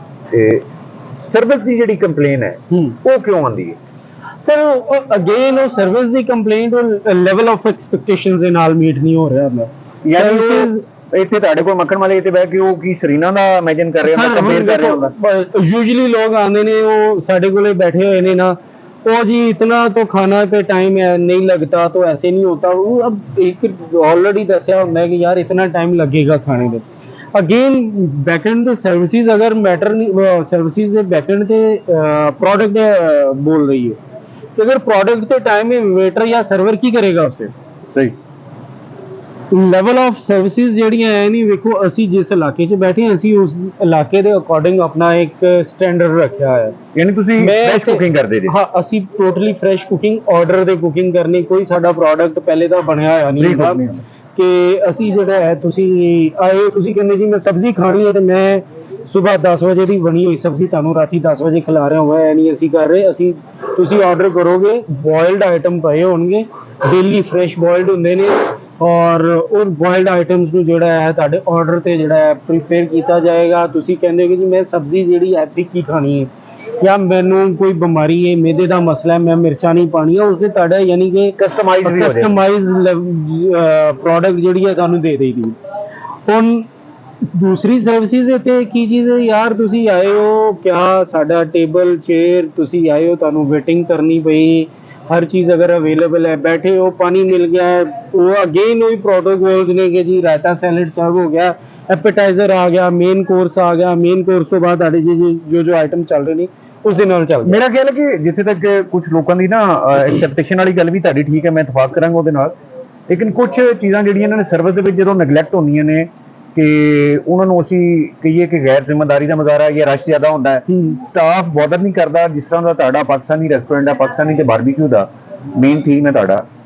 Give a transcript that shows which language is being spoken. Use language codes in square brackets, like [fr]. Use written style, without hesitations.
[pa] ਤੇ ਸਰਵਿਸ ਦੀ ਜਿਹੜੀ ਕੰਪਲੇਨ ਹੈ ਉਹ ਕਿਉਂ ਆਉਂਦੀ ਹੈ ਸਰ? ਅਗੇਨ ਉਹ ਸਰਵਿਸ ਦੀ ਕੰਪਲੇਂਟ ਉਹ ਲੈਵਲ ਆਫ ਐਕਸਪੈਕਟੇਸ਼ਨਸ ਦੇ ਨਾਲ ਮੀਟ ਨਹੀਂ ਹੋ ਰਿਹਾ ਹੁੰਦਾ। ਯਾਨੀ ਇੱਥੇ ਤੁਹਾਡੇ ਕੋਲ ਮੱਖਣ ਵਾਲੇ ਇੱਥੇ ਬਹਿ ਕੇ ਉਹ ਕੀ ਸਰੀਨਾ ਦਾ ਇਮੇਜਿਨ ਕਰ ਰਹੇ ਹੁੰਦਾ, ਕੰਪੇਅਰ ਕਰ ਰਹੇ ਹੁੰਦਾ। ਯੂਜੂਅਲੀ ਲੋਕ ਆਉਂਦੇ ਨੇ, ਉਹ ਸਾਡੇ ਕੋਲੇ ਬੈਠੇ ਹੋਏ ਨੇ ਨਾ, [hi] ओ जी इतना तो खाना पे टाइम है नहीं लगता, तो ऐसे नहीं होता, वो अब एक ऑलरेडी दसिया होता है कि यार इतना टाइम लगेगा खाने में। अगेन बैकेंड ते सर्विसेज अगर मैटर नहीं, सर्विसेज दे बैकेंड ते प्रोडक्ट बोल रही है, तो अगर प्रोडक्ट के टाइम में वेटर या सर्वर की करेगा उससे? [pa] सही ਲੈਵਲ ਆਫ ਸਰਵਿਸਿਜ਼ ਜਿਹੜੀਆਂ ਹੈ ਨਹੀਂ, ਵੇਖੋ ਅਸੀਂ ਜਿਸ ਇਲਾਕੇ 'ਚ ਬੈਠੇ ਹਾਂ ਅਸੀਂ ਉਸ ਇਲਾਕੇ ਦੇ ਅਕੋਰਡਿੰਗ ਆਪਣਾ ਇੱਕ ਸਟੈਂਡਰਡ ਰੱਖਿਆ ਹੋਇਆ ਹੈ। ਯਾਨੀ ਤੁਸੀਂ ਫਰੈਸ਼ ਕੁਕਿੰਗ ਕਰਦੇ ਜੀ? ਹਾਂ, ਅਸੀਂ ਟੋਟਲੀ ਫਰੈਸ਼ ਕੁਕਿੰਗ, ਆਰਡਰ ਦੇ ਕੁਕਿੰਗ ਕਰਨੀ, ਕੋਈ ਸਾਡਾ ਪ੍ਰੋਡਕਟ ਪਹਿਲੇ ਦਾ ਬਣਿਆ ਹੋਇਆ ਨਹੀਂ ਹੁੰਦਾ ਕਿ ਅਸੀਂ ਜਿਹੜਾ ਹੈ ਤੁਸੀਂ ਆਏ, ਤੁਸੀਂ ਕਹਿੰਦੇ ਜੀ ਮੈਂ ਸਬਜ਼ੀ ਖਾਣੀ ਹੈ ਤੇ ਮੈਂ ਸਵੇਰ 10 ਵਜੇ ਦੀ ਬਣੀ ਹੋਈ ਸਬਜ਼ੀ ਤੁਹਾਨੂੰ ਰਾਤੀ 10 ਵਜੇ ਖਿਲਾ ਰਿਹਾ ਹੋਇਆ, ਇਹ ਨਹੀਂ ਅਸੀਂ ਕਰ ਰਹੇ। ਅਸੀਂ ਤੁਸੀਂ ਆਰਡਰ ਕਰੋਗੇ, ਬੋਇਲਡ ਆਈਟਮ ਪਏ ਹੋਣਗੇ, ਡੇਲੀ ਫਰੈਸ਼ ਬੋਇਲਡ ਹੁੰਦੇ ਨੇ, ਔਰ ਉਹ ਬੋਇਲਡ ਆਈਟਮਸ ਨੂੰ ਜਿਹੜਾ ਹੈ ਤੁਹਾਡੇ ਆਰਡਰ ਤੇ ਜਿਹੜਾ ਹੈ ਪ੍ਰੀਪੇਅਰ ਕੀਤਾ ਜਾਏਗਾ। ਤੁਸੀਂ ਕਹਿੰਦੇ ਹੋ ਕਿ ਜੀ ਮੈਂ ਸਬਜ਼ੀ ਜਿਹੜੀ ਹੈ ਫਿੱਕੀ ਖਾਣੀ ਹੈ, ਜਾਂ ਮੈਨੂੰ ਕੋਈ ਬਿਮਾਰੀ ਹੈ, ਮੈਦੇ ਦਾ ਮਸਲਾ ਹੈ, ਮੈਂ ਮਿਰਚਾਂ ਨਹੀਂ ਪਾਉਣੀਆਂ, ਉਸਦੇ ਤੁਹਾਡਾ ਯਾਨੀ ਕਿ ਕਸਟਮਾਈਜ਼ ਪ੍ਰੋਡਕਟ ਜਿਹੜੀ ਹੈ ਤੁਹਾਨੂੰ ਦੇ ਦੇਗੀ। ਹੁਣ ਦੂਸਰੀ ਸਰਵਿਸਿਜ਼ ਇੱਥੇ ਕੀ ਚੀਜ਼ ਹੈ ਯਾਰ, ਤੁਸੀਂ ਆਏ ਹੋ, ਕਿਆ ਸਾਡਾ ਟੇਬਲ ਚੇਅਰ, ਤੁਸੀਂ ਆਏ ਹੋ, ਤੁਹਾਨੂੰ ਵੇਟਿੰਗ ਕਰਨੀ ਪਈ, [hi] हर चीज़ अगर अवेलेबल है, बैठे हो, पानी मिल गया है, वो अगेन वही प्रोटोकॉल्स ने कि जी रायता सैलड सर्व हो गया, एपेटाइजर आ गया, मेन कोर्स आ गया, मेन कोर्स तो बाद जो आइटम चल रहे ने [pa] ਉਸ ਦੇ ਨਾਲ ਚੱਲਦਾ। ਮੇਰਾ ਖਿਆਲ ਹੈ ਕਿ ਜਿੱਥੇ ਤੱਕ ਕੁਝ ਲੋਕਾਂ ਦੀ ਨਾ ਐਕਸੈਪਟੇਸ਼ਨ ਵਾਲੀ ਗੱਲ ਵੀ ਤੁਹਾਡੀ ਠੀਕ ਹੈ, ਮੈਂ ਇਤਫਾਕ ਕਰਾਂਗਾ ਉਹਦੇ ਨਾਲ, ਲੇਕਿਨ ਕੁਝ ਚੀਜ਼ਾਂ ਜਿਹੜੀਆਂ ਇਹਨਾਂ ਨੇ ਸਰਵਿਸ ਦੇ ਵਿੱਚ ਜਦੋਂ ਨੈਗਲੈਕਟ ਹੁੰਦੀਆਂ ਨੇ ਕਿ ਉਹਨਾਂ ਨੂੰ ਅਸੀਂ ਕਹੀਏ ਕਿ ਗੈਰ ਜ਼ਿੰਮੇਦਾਰੀ ਦਾ ਮੁਜ਼ਾਹਰਾ ਜਾਂ ਰਸ਼ ਜ਼ਿਆਦਾ ਹੁੰਦਾ ਹੈ, ਸਟਾਫ ਬੋਦਰ ਨਹੀਂ ਕਰਦਾ, ਜਿਸ ਤਰ੍ਹਾਂ ਦਾ ਤੁਹਾਡਾ ਪਾਕਿਸਤਾਨੀ ਰੈਸਟੋਰੈਂਟ ਹੈ, ਪਾਕਿਸਤਾਨੀ ਤੇ ਬਾਰਬੀਕਿਊ ਦਾ ਮੇਨ ਥੀਮ ਹੈ ਤੁਹਾਡਾ,